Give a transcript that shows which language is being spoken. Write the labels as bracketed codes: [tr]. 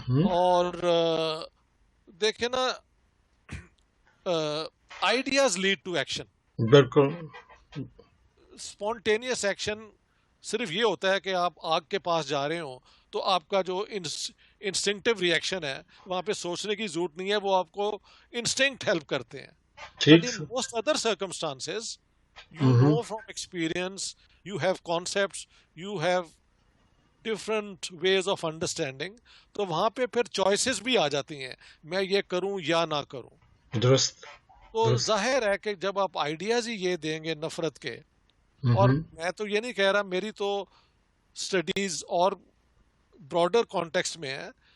[ur] اور دیکھیں نا, [en] Ideas lead to action. [ur] بالکل. اسپونٹینیس ایکشن صرف یہ ہوتا ہے کہ آپ آگ کے پاس جا رہے ہوں تو آپ کا جو انسٹنکٹیو ری ایکشن ہے وہاں پہ سوچنے کی ضرورت نہیں ہے, وہ آپ کو انسٹنکٹ ہیلپ کرتے ہیں. [en] But in most other circumstances, you know from experience, you have concepts, you have different ways of understanding. [ur] تو وہاں پہ پھر چوائسیز بھی آ جاتی ہیں, میں یہ کروں یا نہ کروں. درست. تو ظاہر ہے کہ جب آپ آئیڈیاز ہی یہ دیں گے نفرت کے, اور میں تو یہ نہیں کہہ رہا, میری تو اسٹڈیز اور براڈر کانٹیکسٹ میں ہے.